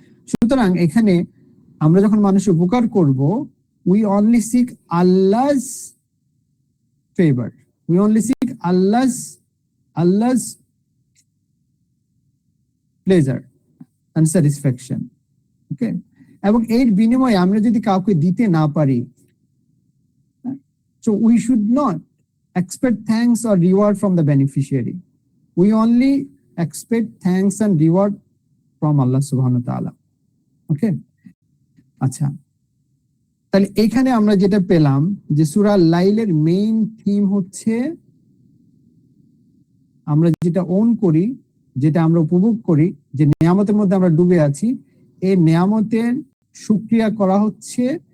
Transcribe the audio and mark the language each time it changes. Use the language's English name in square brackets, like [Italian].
[Bangla] সুতরাং এখানে আমরা যখন মানুষের উপকার করব, [English] We only seek Allah's favour, we only seek Allah's pleasure and satisfaction. Okay, [Bangla] এবং এর বিনিময়ে আমরা যদি কাউকে দিতে না পারি, [English] so we should not expect thanks or reward from the beneficiary. We only expect thanks and reward from Allah subhanahu wa ta'ala. [Bangla] Okay, আচ্ছা, তাহলে এখানে আমরা যেটা পেলাম যে সূরা লাইলের মেইন থিম হচ্ছে, আমরা যেটা ওন করি, যেটা আমরা উপভোগ করি, যে নিয়ামতের মধ্যে আমরা ডুবে আছি, এই নিয়ামতের শুকরিয়া করা হচ্ছে।